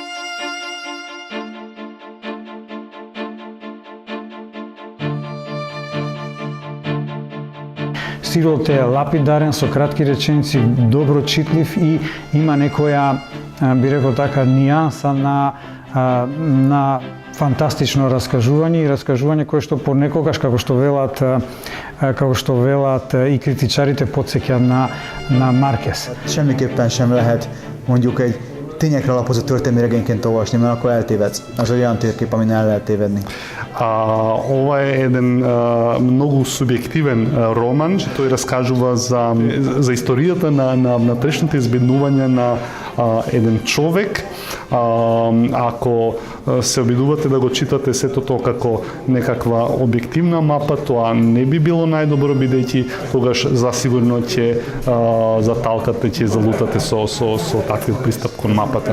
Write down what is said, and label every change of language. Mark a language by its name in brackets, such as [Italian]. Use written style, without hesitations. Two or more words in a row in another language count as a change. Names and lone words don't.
[Macedonian] Стилот е лапидарен, со кратки реченици, добро читлив и има некоја, би рекол така, нијанса на фантастично раскажување и раскажување кое што понекогаш, како што велат и критичарите, потсеќа на Маркес. [Hungarian] Semmiképpen sem lehet mondjuk egy tényekre alapozott történelmi regényként olvasni, mert akkor eltévedsz. Az olyan térkép, amin el lehet tévedni. [Macedonian] Ова е еден многу субјективен роман, тој раскажува за историјата на трешните избеднувања на еден човек. Ако се обидувате да го читате сето тоа како некаква објективна мапа, тоа не би било најдобро, бидејќи тогаш засигурно ќе заталкате, ќе залутате со таквиот пристап кон мапата.